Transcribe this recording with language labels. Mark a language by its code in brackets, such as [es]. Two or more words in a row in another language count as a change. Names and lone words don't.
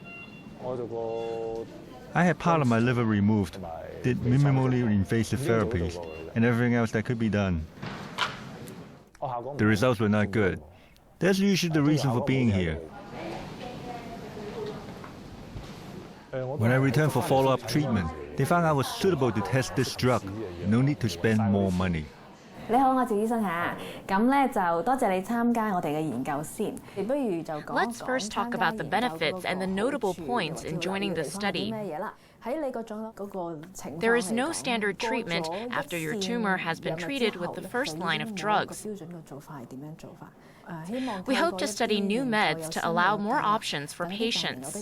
[en] I had part of my liver removed, did minimally invasive therapies, and everything else that could be done. The results were not good. That's usually the reason for being here. When I returned for follow-up treatment, they found I was suitable to test this drug. No need to spend more money. [yue] 你好，我係趙醫生嚇。咁咧就多謝你參加我哋嘅研究先。你不如就講 [en] Let's first talk about the benefits and the notable points in joining the study. There is no standard treatment after your tumor has been treated with the first line of drugs. We hope to study new meds to allow more options for patients.